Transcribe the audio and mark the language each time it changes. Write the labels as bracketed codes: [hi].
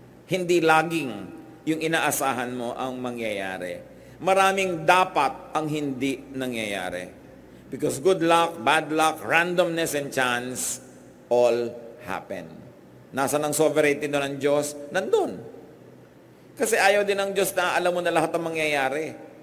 [tl] Hindi laging yung inaasahan mo ang mangyayari. Maraming dapat ang hindi nangyayari. [en] Because good luck, bad luck, randomness, and chance all happen. [tl] Nasaan ang sovereignty ng Diyos? Nandun. Kasi ayaw din ng Diyos na alam mo na lahat ang mangyayari.